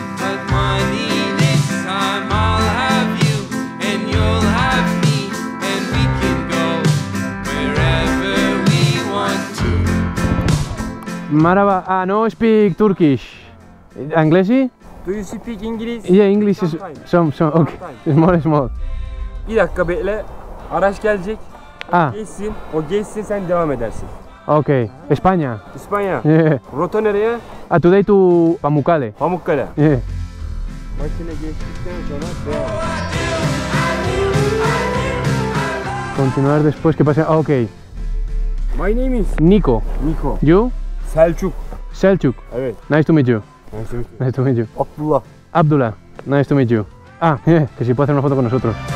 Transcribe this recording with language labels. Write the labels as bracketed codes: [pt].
[en] but money next time I'll have you and you'll have me and we can go wherever we want to. [tr] Maraba, [en] no speak Turkish. Anglesi? Do you speak English? Yeah, English is some, okay. Small. [tr] Bir dakika bekle. Araç gelecek. Ah, Geçsin. O geçsin sen devam edersin. [en] okay. España. [tr] İspanya. [en] Yeah. [tr] Rota nereye? [en] Today to Pamukkale. Pamukkale. Yeah. [tr] Makine geçtikten sonra devam. [es] Continuar después que pase. [en] Okay. My name is Nico. Niko. You? Selçuk. Selçuk. [tr] Evet. [en] Nice to meet you. [tr] Neyse. [en] Nice to meet you. Abdullah. Abdullah. Nice to meet you. [es] Ah, que si puede hacer una foto con nosotros.